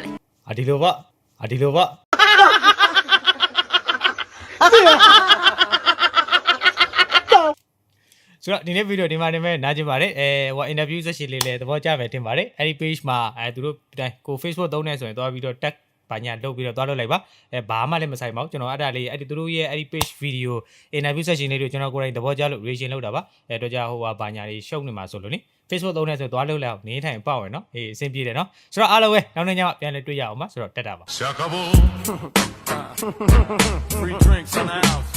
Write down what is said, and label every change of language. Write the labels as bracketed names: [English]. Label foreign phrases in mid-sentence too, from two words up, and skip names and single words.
[Burmese] ဒီလိုပေါ့ဆိုတော့ဒီနေ့ဗီဒီယိုဒီမှာနေမဲ့နားကျင်ပါတယ်ဟို [English] interview session [Burmese] လေးလည်းသဘောကျမယ်ထင်ပါတယ်အဲ့ဒီ page မှာသူတို့ကို Facebook သုံးနေဆိုရင်သွားပြီးတော့ tag ဘာညာလုပ်ပြီးတော့သွားလုပ်လိုက်ပါဘာမှလည်းမဆိုင်ပါဘူးကျွန်တော်အဲ့ဒါလေးအဲ့ဒီသူတို့ရဲ့အဲ့ဒီ [English] page video interview session [Burmese] လေးတွေကျွန်တော်ကိုယ်တိုင်သဘောကျလို့ reaction လုပ်တာပါတော့ကြဟိုဘာညာလေးရှုပ်နေမှာဆိုလို့နိ Facebook သုံးနေဆိုသွားလုပ်လိုက်အောင်နေထိုင်ပေါ့ရယ်နော်အဆင်ပြေတယ်နော်ဆိုတော့အားလုံးပဲနောက်နေ့ညပြန်လဲတွေ့ရအောင်ပါဆိုတော့တက်တာပါ [English] Free drinks in the house.